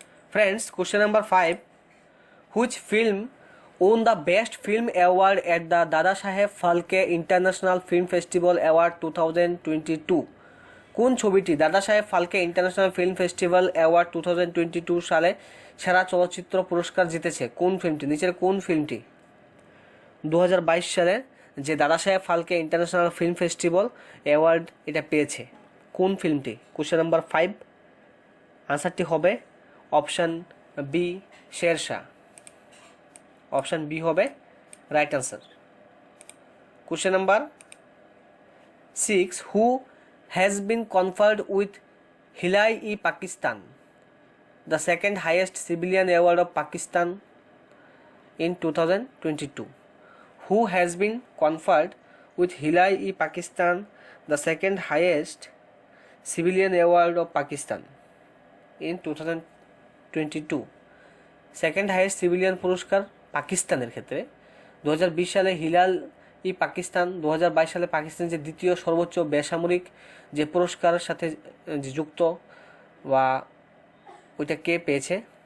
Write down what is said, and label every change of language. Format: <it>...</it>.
<en>Friends question number 5, which film won the Best Film Award at the Dada Saheb Phalke International Film Festival Award 2022?</en> <bn>কোন ছবিটি দাদা সাহেব Phalke international film festival award 2022 সালে সেরা চলচ্চিত্র পুরস্কার জিতেছে? কোন ফিল্মটি? নিচের কোন ফিল্মটি 2022 সালে যে দাদা সাহেব Phalke international film festival award এটা পেয়েছে? কোন ফিল্মটি? কোশ্চেন নাম্বার 5, আনসারটি হবে option B, Sher Shah. Option B হবে right answer.</bn> <en>Question number 6, who has been conferred with Hilal-i-Pakistan, the second highest civilian award of Pakistan in 2022? Who has been conferred with Hilai-i-Pakistan, the second highest civilian award of Pakistan in 2022?</en> <bn>Second highest civilian পুরস্কার পাকিস্তানের ক্ষেত্রে 2020 সালে হিলাল-ই-পাকিস্তান, 2022 সালে পাকিস্তান যে দ্বিতীয় সর্বোচ্চ বেসামরিক যে পুরস্কারের সাথে যে যুক্ত বা ওইটা কে পেয়েছে?</bn>